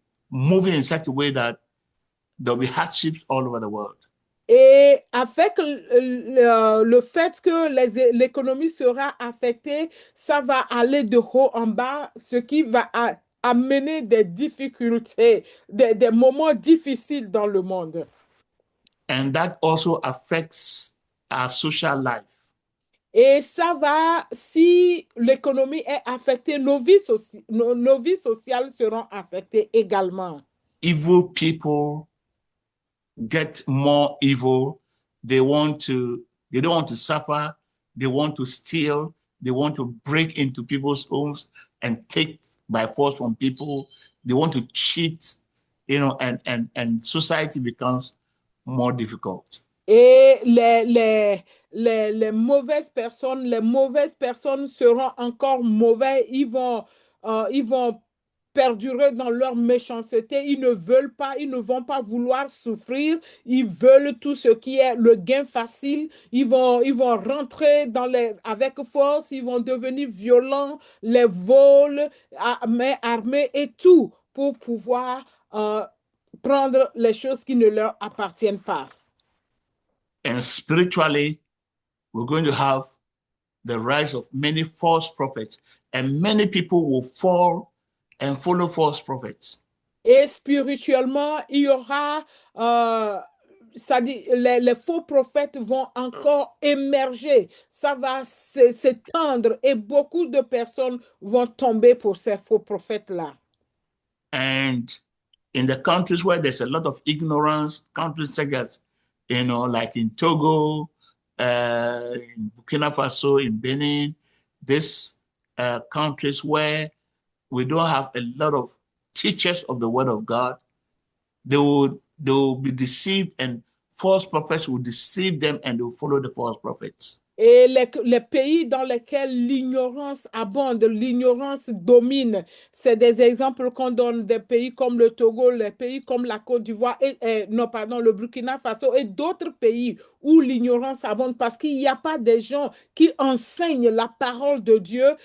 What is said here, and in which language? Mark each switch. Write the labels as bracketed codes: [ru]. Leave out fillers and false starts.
[en] moving in such a way that there'll be hardships all over the world. [fr] Et avec le fait que l'économie sera affectée, ça va aller de haut en bas, ce qui va amener des difficultés, des moments difficiles dans le monde. [en] And that also affects our social life. [fr] Et ça va, si l'économie est affectée, nos vies sociales seront affectées également. [en] Evil people get more evil. They don't want to suffer. They want to steal. They want to break into people's homes and take by force from people. They want to cheat, and society becomes more difficult. [fr] Et les mauvaises personnes seront encore mauvais. Ils vont perdurer dans leur méchanceté. Ils ne vont pas vouloir souffrir. Ils veulent tout ce qui est le gain facile. Ils vont rentrer avec force. Ils vont devenir violents, les vols, main armée et tout pour pouvoir prendre les choses qui ne leur appartiennent pas. [en] And spiritually, we're going to have the rise of many false prophets, and many people will fall and follow false prophets. [fr] Et spirituellement, il y aura, ça dit, les faux prophètes vont encore émerger. Ça va s'étendre et beaucoup de personnes vont tomber pour ces faux prophètes-là. [en] And in the countries where there's a lot of ignorance, countries such as, like in Togo, in Burkina Faso, in Benin, these countries where we don't have a lot of teachers of the word of God, they will be deceived, and false prophets will deceive them, and they will follow the false prophets. [fr] Et les pays dans lesquels l'ignorance abonde, l'ignorance domine, c'est des exemples qu'on donne des pays comme le Togo, les pays comme la Côte d'Ivoire, le Burkina Faso et d'autres pays où l'ignorance abonde parce qu'il n'y a pas des gens qui enseignent la parole de Dieu.